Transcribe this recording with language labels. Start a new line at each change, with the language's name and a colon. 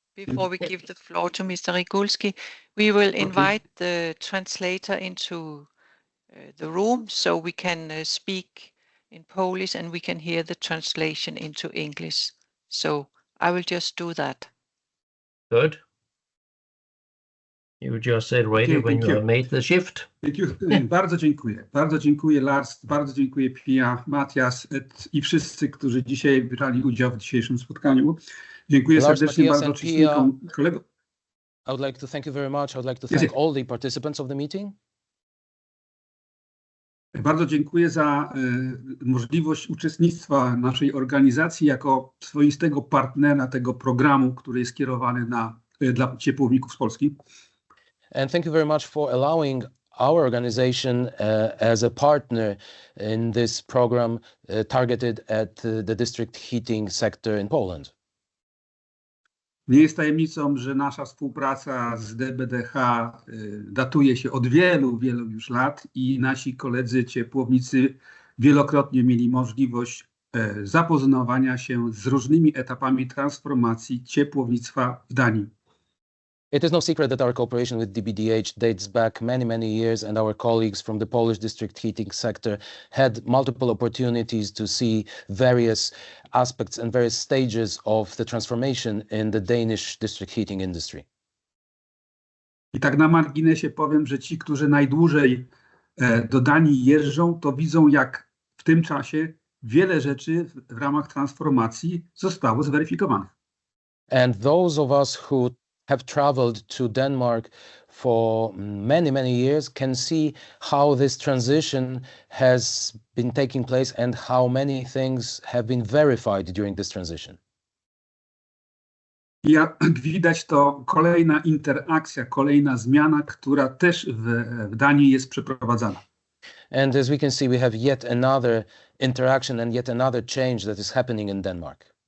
English: Before we give the floor to Mr. Regulski, we will invite the translator into the room so we can speak in Polish and we can hear the translation into English. So I will just do that. Good. You just said ready when you made the shift. Thank you.
Polish: Bardzo dziękuję. Bardzo dziękuję Lars, bardzo dziękuję Pia, Matias i wszyscy, którzy dzisiaj brali udział w dzisiejszym spotkaniu. Dziękuję serdecznie bardzo uczestnikom, kolegom.
English: I would like to thank you very much. I would like to thank all the participants of the meeting.
Polish: Bardzo dziękuję za możliwość uczestnictwa naszej organizacji jako swoistego partnera tego programu, który jest skierowany dla ciepłowników z Polski.
English: And thank you very much for allowing our organization as a partner in this program targeted at the district heating sector in Poland.
Polish: Nie jest tajemnicą, że nasza współpraca z DBDH datuje się od wielu już lat i nasi koledzy ciepłownicy wielokrotnie mieli możliwość zapoznawania się z różnymi etapami transformacji ciepłownictwa w Danii.
English: It is no secret that our cooperation with DBDH dates back many years, and our colleagues from the Polish district heating sector had multiple opportunities to see various aspects and various stages of the transformation in the Danish district heating industry.
Polish: I tak na marginesie powiem, że ci, którzy najdłużej do Danii jeżdżą, to widzą, jak w tym czasie wiele rzeczy w ramach transformacji zostało zweryfikowanych.
English: And those of us who have traveled to Denmark for many years can see how this transition has been taking place and how many things have been verified during this transition.
Polish: Jak widać, to kolejna interakcja, kolejna zmiana, która też w Danii jest przeprowadzana.
English: And as we can see, we have yet another interaction and yet another change that is happening in Denmark.